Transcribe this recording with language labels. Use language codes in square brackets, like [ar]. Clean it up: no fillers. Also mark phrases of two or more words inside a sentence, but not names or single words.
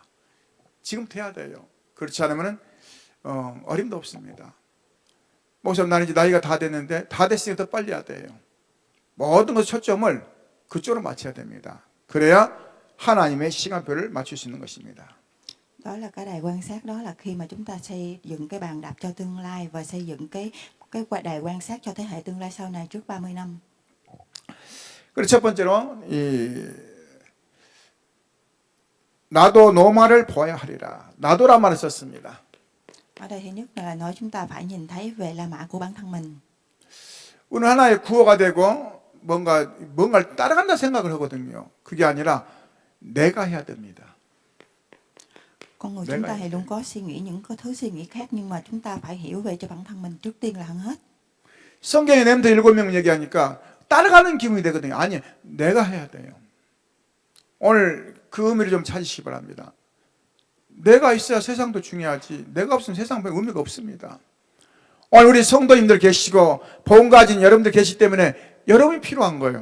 [ko] 지금부터 해야 돼요. 그렇지 않으면 어림도 없습니다. 목사님, 나는 이제 나이가 다 됐는데 다 됐으니까 더 빨리 해야 돼요. 모든 것 초점을 그쪽으로 맞춰야 됩니다. 그래야 하나님의 시간표를 맞출 수 있는 것입니다. [vi] Đó là cái đài quan sát, đó là khi mà chúng ta xây dựng cái bàn đạp cho tương lai và xây dựng cái đài quan sát cho thế hệ tương lai sau này trước 30 năm. [ko] 그리고 첫 번째로 나도 노마를 보아야 하리라. 나도란 말을 썼습니다. [vi] Ở đây thứ nhất là nói chúng ta phải nhìn thấy về La Mã của bản thân mình. [ko] 우리는 하나의 구호가 되고 뭔가를 따라간다 생각을 하거든요. 그게 아니라 내가 해야 됩니다. [vi] Con người chúng ta thì luôn có suy nghĩ những thứ suy nghĩ khác, nhưng mà chúng ta phải hiểu về cho bản thân mình trước tiên là hơn hết. [ko] 성경에 렘넌트 7명 얘기하니까 따라가는 기분이 되거든요. 아니, 내가 해야 돼요. 오늘 그 의미를 좀 찾으시기 바랍니다. 내가 있어야 세상도 중요하지. 내가 없으면 세상 별 의미가 없습니다. 오늘 우리 성도님들 계시고 복음 가진 여러분들 계시기 때문에 여러분이 필요한 거예요.